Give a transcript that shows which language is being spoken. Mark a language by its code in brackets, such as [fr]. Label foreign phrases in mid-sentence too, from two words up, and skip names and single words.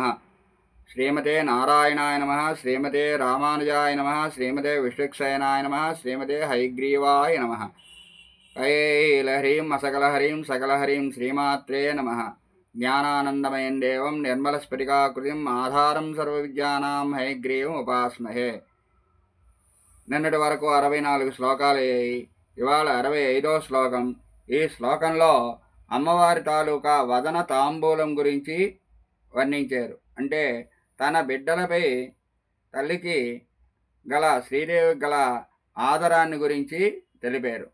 [sa] श्रीमते नारायणाय नमः। श्रीमते रामानुजाय नमः। श्रीमते विश्वक्सेनाय नमः। श्रीमते हयग्रीवाय नमः। कैलहरीं असकलहरीं सकलहरीं श्रीमात्रे नमः। ज्ञानानन्दमयं देवं निर्मलस्फटिकाकृतिम् आधारं सर्वविद्यानां हयग्रीवम् उपास्महे। [te] నిన్నటి వరకు 64 శ్లోకాలు అయ్యాయి. ఇవాళ 65వ శ్లోకం. ఈ శ్లోకంలో అమ్మవారి తాలూకా వదన తాంబూలం గురించి వర్ణించారు. అంటే తన బిడ్డలపై తల్లికి గల శ్రీదేవికి గల ఆదరాన్ని గురించి తెలిపారు.